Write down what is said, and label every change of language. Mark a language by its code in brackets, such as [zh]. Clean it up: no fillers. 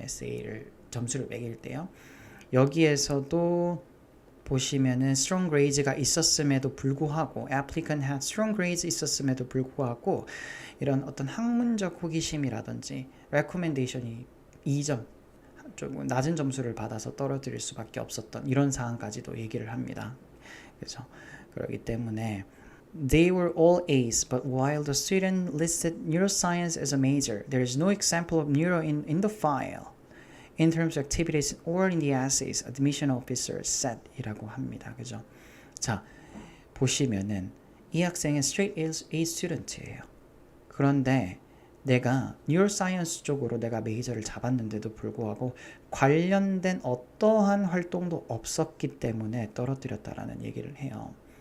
[ko] 에세이를 점수를 매길 때요. 여기에서도 보시면은 strong grades가 있었음에도 불구하고 [en] applicant had strong grades [ko] 있었음에도 불구하고 이런 어떤 학문적 호기심이라든지 recommendation이 2점 좀 낮은 점수를 받아서 떨어뜨릴 수밖에 없었던 이런 상황까지도 얘기를 합니다. 그렇죠? 그렇기 때문에 [en] They were all A's, but while the student listed neuroscience as a major, there is no example of neuro in the file. In terms of activities or in the essays, admission officers said [ko] 이라고 합니다. 그죠? 자, 보시면은 이 학생은 straight A student예요. 그런데 내가 neuroscience 쪽으로 내가 메이저를 잡았는데도 불구하고 관련된 어떠한 활동도 없었기 때문에 떨어뜨렸다라는 얘기를 해요.